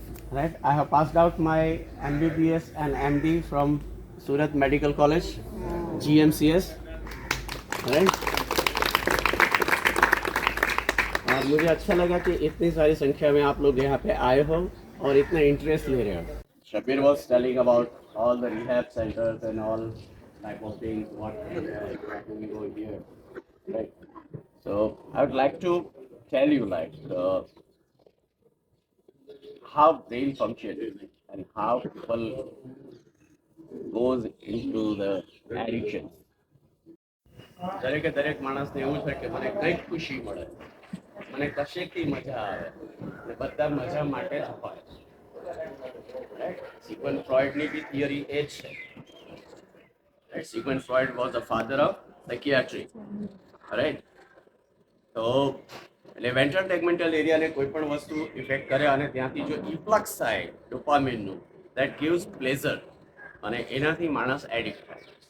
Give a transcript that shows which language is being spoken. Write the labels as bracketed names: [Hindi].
[English] Right, I have passed out my MBBS and MD from Surat Medical College, GMCS. [Hindi] Right, और मुझे अच्छा लगा कि इतनी सारी संख्या में आप लोग यहाँ पे आए हो और इतना इंटरेस्ट ले रहे हो. [English] Shabir was telling about all the rehab centers and all type of things what we are doing over here. Right. So I would like to tell you like how brain functions and how people goes into the addiction. [Gujarati] દરેકે દરેક માણસને એવું છે કે મને કંઈક ખુશી મળે, મને કશેકથી મજા આવે, અને બધા મજા માટે જ હોય. સિગ્મન્ડ ફ્રોઈડની બી થિયરી એ જ છે. [English] Sigmund Freud was the father of psychiatry. [Gujarati] Right, તો એટલે વેન્ટ્રલ ટેગમેન્ટલ એરિયાને કોઈ પણ વસ્તુ ઇફેક્ટ કરે અને ત્યાંથી જો ઇફ્લક્સ થાય ડોપામિનનું, [English] that gives pleasure, [Gujarati] અને એનાથી માણસ એડિક્ટ થાય.